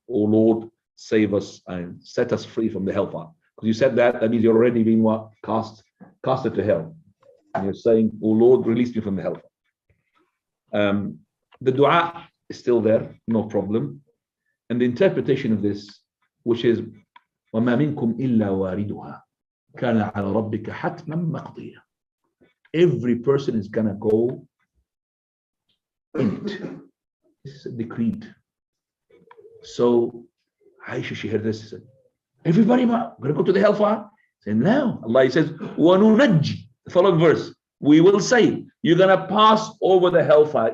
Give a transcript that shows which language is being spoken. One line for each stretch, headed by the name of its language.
English: Oh Lord, save us and set us free from the hellfire. Because you said that means you're already being what? Casted to hell. And you're saying, oh Lord, release me from the hellfire. The dua is still there, no problem. And the interpretation of this which is
Arabic: وَمَا مِنْكُمْ إِلَّا وَارِدُهَا كَانَ عَلَى رَبِّكَ حَتْمًا مَقْضِيًّا.
English: Every person is gonna go in it. This is decreed. So Aisha, she heard this, she said, everybody gonna go to the hellfire? Say, no. Allah says,
Arabic: وَنُنَجِّ.
English: The following verse, we will say, you're gonna pass over the hellfire.